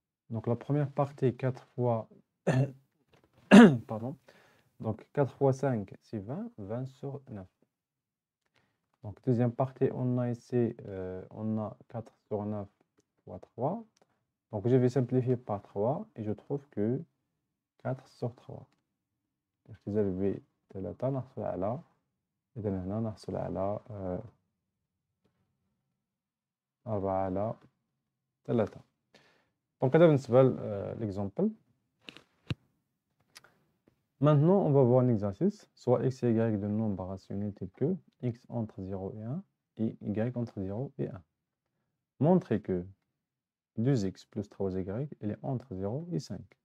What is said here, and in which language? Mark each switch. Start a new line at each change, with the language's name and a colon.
French: Donc, la première partie, 4 fois... pardon. Donc, 4 fois 5, c'est 20. 20 sur 9. Donc, deuxième partie, on a ici, on a 4 sur 9 fois 3. Donc, je vais simplifier par 3 et je trouve que 4 sur 3.
Arabic: اختزال ب 3 نحصل على إذا هنا نحصل على 4 على 3.
French: Donc
Arabic: هذا بالنسبة
French: l'exemple. Maintenant, on va voir un exercice, soit x et y de nombres rationnels tels que x entre 0 et 1 et y entre 0 et 1. Montrez que 2x plus 3y, il est entre 0 et 5.